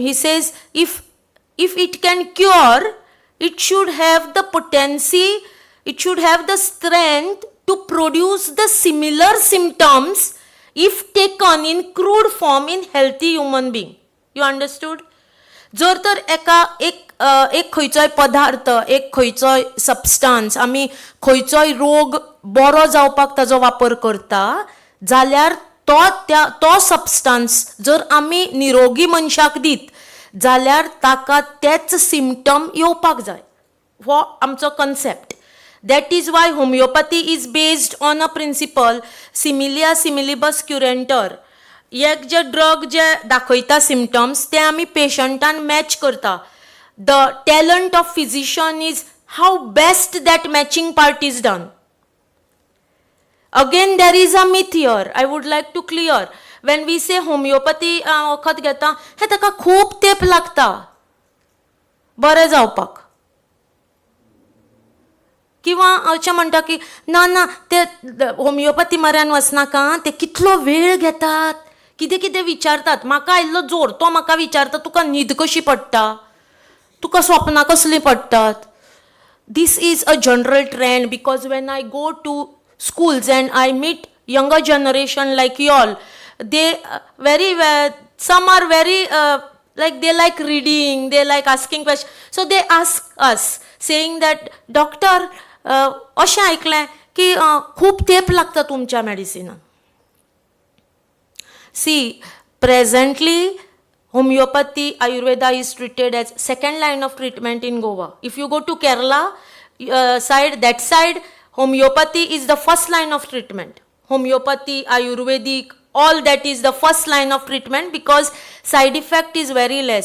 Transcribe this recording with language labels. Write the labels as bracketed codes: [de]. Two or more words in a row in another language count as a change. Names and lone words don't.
[en] He says, if it can cure, it should have the potency, it should have the strength to produce the similar symptoms if taken in crude form in healthy human being. You understood? [kok] जर तर एक खंयचोय पदार्थ, एक खंयचोय सबस्टन्स आमी खंयचोय रोग बरो जावपाक ताजो वापर करता, जाल्यार तो सबस्टन्स जर आमी निरोगी मनशाक दित, जाल्यार ताका तेच सिम्पटम येवपाक जाय. हो आमचो कन्सेप्ट. [en] That is why homeopathy is based on a principle similia similibus curantur. [kok] एक जे ड्रग जे दाखयता सिम्पटम्स ते आमी पेशंटान मॅच करता. [en] the talent of physician is how best that matching part is done. Again, there is a myth here. I would like to clear. When we say homeopathy [kok] वखद घेता, हे ताका खूप तेप लागता बरें जावपाक. किंवा अशें म्हणटा की ना ना ते होमिओपॅथी म्हऱ्यान वचनाका, ते कितलो वेळ घेतात, कितें कितें विचारतात. म्हाका आयिल्लो जोर तो म्हाका विचारता तुका न्हीद कशी पडटा, तुका स्वप्नां कसलीं पडटात. [en] This is a general trend because when I go to schools and I meet younger generation like you all, they very well, some are very like they like reading, they like asking questions. So they ask us saying that doctor [kok] अशें ऐकलें की खूप तेप लागता तुमच्या मेडिसिनान. [en] See, presently homeopathy, Ayurveda is treated as second line of treatment in Goa. If you go to Kerala side, that side, homeopathy is the first line of treatment. Homeopathy, Ayurvedic, all that is the first line of treatment because side effect is very less.